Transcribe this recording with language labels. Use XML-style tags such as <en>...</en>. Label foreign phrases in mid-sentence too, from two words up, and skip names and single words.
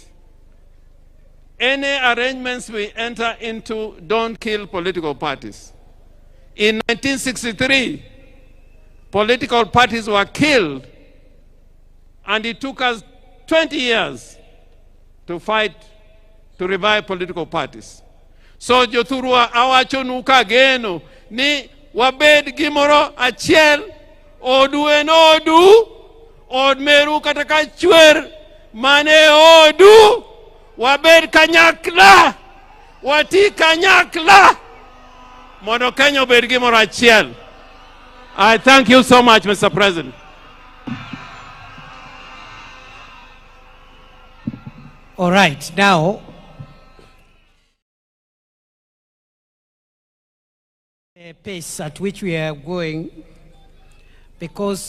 <en>Any arrangements we enter into don't kill political parties. In 1963, political parties were killed, and it took us 20 years to fight to revive political parties.</en> <luo>So jothurwa awachonuka geno ni wabed gimoro achiel odu en odu od meru kataka chwer mane odu wabed kanyakla wati kanyakla mondo Kenya obed gimoro achiel.</luo> <en>I thank you so much, Mr. President. All right, now, the pace at which we are going, because</en>